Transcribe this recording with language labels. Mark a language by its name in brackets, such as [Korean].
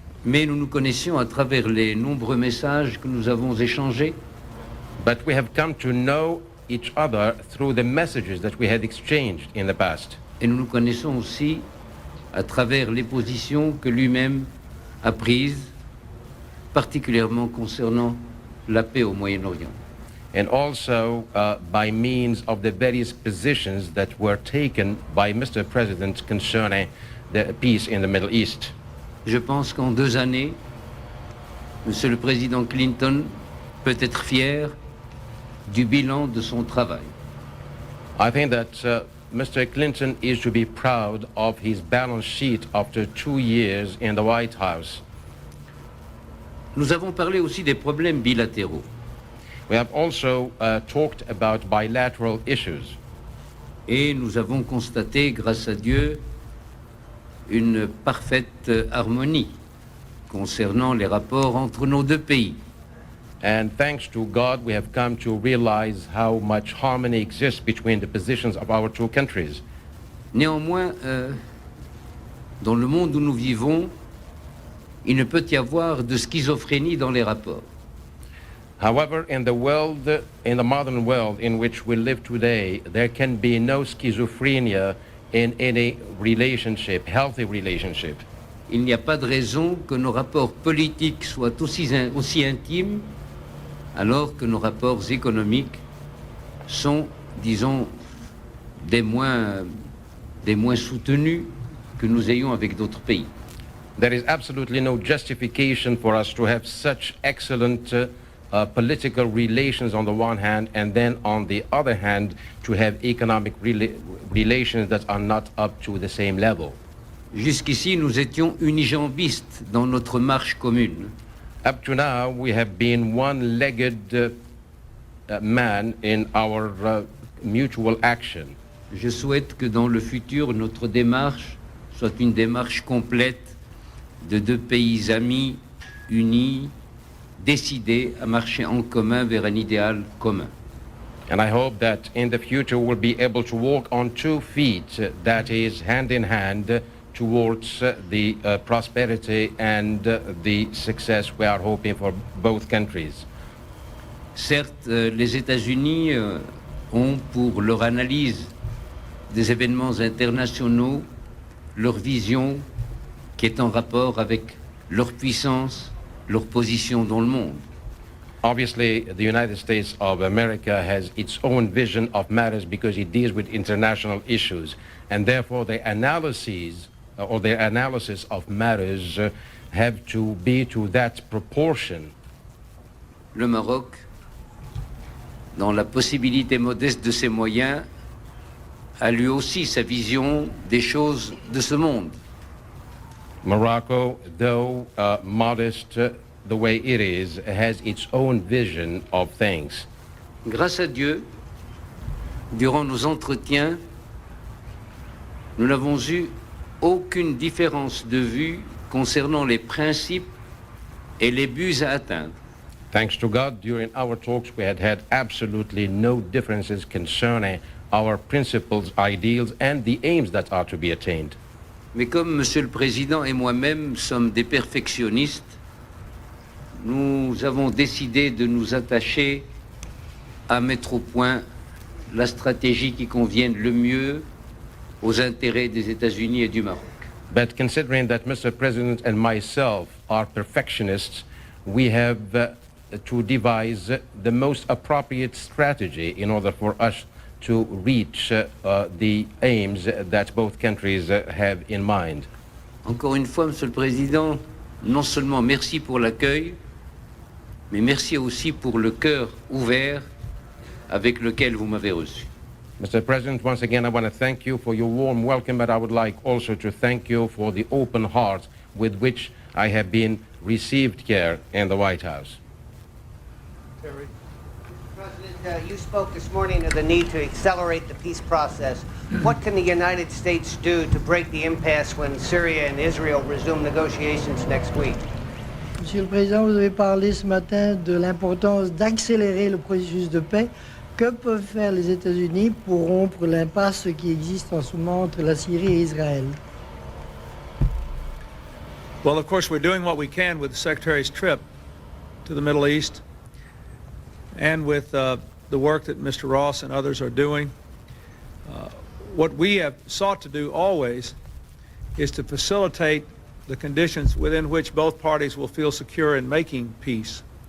[French] Mais nous nous connaissions à travers les nombreux messages que nous avons échangés. [English] But we have come to know each other through the messages that we had exchanged in the past. [French] Et nous nous connaissons aussi à travers les positions que lui-même a prises, particulièrement concernant la paix au Moyen-Orient. [English] And also by means of the various positions that were taken by Mr. President concerning the peace in the Middle East. [French] Je pense qu'en 2 années, Monsieur le Président Clinton peut être fier du bilan de son travail. [English] I think that Mr. Clinton is to be proud of his balance sheet after 2 years in the White House. [French] Nous avons parlé aussi des problèmes bilatéraux. [English] We have also talked about bilateral issues. [French] Et nous avons constaté, grâce à Dieu, une parfaite harmonie concernant les rapports entre nos 2 pays. [English] And thanks to God, we have come to realize how much harmony exists between the positions of our 2 countries. [French] Néanmoins, dans le monde où nous vivons, il ne peut y avoir de schizophrénie dans les rapports. [English] However, in the modern world in which we live today, there can be no schizophrenia in any relationship, healthy relationship. [French] Il n'y a pas de raison que nos rapports politiques soient aussi intimes alors que nos rapports économiques sont, disons, des moins soutenus que nous ayons avec d'autres pays. [English] There is absolutely no justification for us to have such excellent political relations on the one hand, and then on the other hand to have economic relations that are not up to the same level. [French] Jusqu'ici, nous étions unijambistes dans notre marche commune. [English] Up to now, we have been one-legged man in our mutual action. [French] Je souhaite que dans le futur, notre démarche soit une démarche complète de deux pays amis, unis, décidés à marcher en commun vers un idéal commun. [English] And I hope that in the future we'll be able to walk on 2 feet, that is hand in hand, towards the prosperity and the success we are hoping for both countries. [French] Certes, les États-Unis ont pour leur analyse des événements internationaux leur vision qui est en rapport avec leur puissance, leur position dans le monde. [English] Obviously, the United States of America has its own vision of matters because it deals with international issues, and therefore their analysis of matters have to be to that proportion. [French] Le Maroc, dans la possibilité modeste de ses moyens, a lui aussi sa vision des choses de ce monde. [English] Morocco, though modest the way it is, has its own vision of things. [French] Grâce à Dieu, durant nos entretiens, nous n'avons eu aucune différence de vue concernant les principes et les buts à atteindre. [English] Thanks to God, during our talks we had absolutely no differences concerning our principles, ideals, and the aims that are to be attained. [French] Mais comme Monsieur le Président et moi-même sommes des perfectionnistes, nous avons décidé de nous attacher à mettre au point la stratégie qui convienne le mieux aux intérêts des États-Unis et du Maroc. [English] But considering that Mr. President and myself are perfectionists, we have to devise the most appropriate strategy in order for us to reach the aims that both countries have in mind. [French] Encore une fois, Monsieur le Président, non seulement merci pour l'accueil, mais merci aussi pour le cœur ouvert avec lequel vous m'avez reçu. [English] Mr. President, once again, I want to thank you for your warm welcome, but I would like also to thank you for the open heart with which I have been received here in the White House. Terry. President, you spoke this morning of the need to accelerate the peace process. What can the United States do to break the impasse when Syria and Israel resume negotiations next week? [French] Monsieur le Président, vous avez parlé ce matin de l'importance d'accélérer le processus de paix. Que peuvent faire les États-Unis pour rompre l'impasse qui existe en ce moment entre la Syrie et Israël? [English] Well, of course, we're doing what we can with the Secretary's trip to the Middle East and with the work that Mr. Ross and others are doing. What we have sought to do always is to facilitate the conditions within which both parties will feel secure in making peace.